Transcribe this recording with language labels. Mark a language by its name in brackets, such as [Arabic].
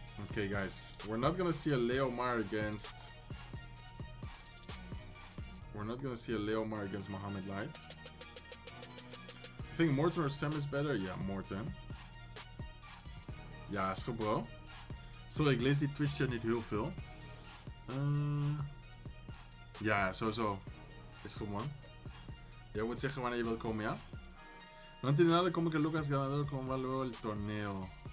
[English] Okay, guys, we're not gonna see a Leomar against. We're not gonna see a Leomar against Mohammed Light. I think Morten or Sam is better. [Dutch] Ja, Morten. Ja, is goed, bro. Sorry, ik lees die Twitch chat niet heel veel. Ja, sowieso. Is goed, man. Jij moet zeggen wanneer je wilt komen, ja? No entiendo cómo que Lucas ganador con luego el torneo.